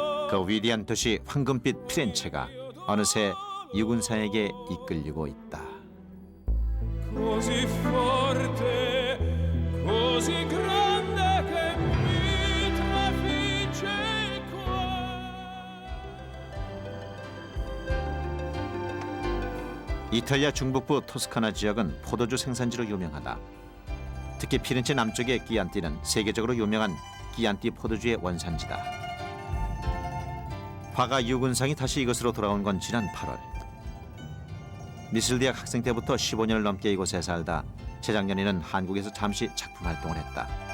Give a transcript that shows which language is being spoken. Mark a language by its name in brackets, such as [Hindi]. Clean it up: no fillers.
[Korean] 그 위대한 도시 황금빛 피렌체가 어느새 유근상에게 이끌리고 있다. [Italian] Così forte, così grande che mi trafigge il cuore. [Korean] 이탈리아 중북부 토스카나 지역은 포도주 생산지로 유명하다. 특히 피렌체 남쪽의 끼안티는 세계적으로 유명한 끼안티 포도주의 원산지다. 화가 유근상이 다시 이곳으로 돌아온 건 지난 8월. 미술대학 학생 때부터 15년을 넘게 이곳에 살다 재작년에는 한국에서 잠시 작품 활동을 했다.